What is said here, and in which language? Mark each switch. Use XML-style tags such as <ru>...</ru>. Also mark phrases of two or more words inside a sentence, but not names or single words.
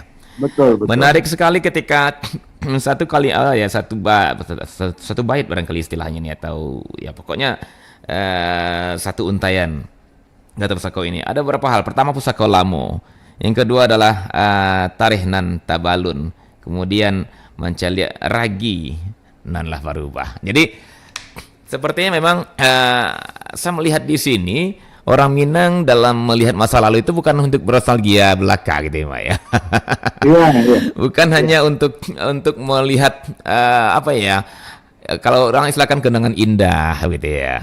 <id>Betul. Menarik sekali ketika satu bait barangkali istilahnya nih, atau ya pokoknya satu untayan kata pusako ini ada beberapa hal.</id> <min>Pertama Pusako Lamo,</min> <id>yang kedua adalah</id> <min>tarikh nan tabalun, kemudian mencaliak ragi nan lah barubah.</min> <id>Jadi sepertinya memang saya melihat di sini orang Minang dalam melihat masa lalu itu bukan untuk bernostalgia belaka gitu ya Mak ya. Iya. Bukan hanya untuk melihat apa ya, kalau orang istilahkan kenangan indah gitu ya.</id>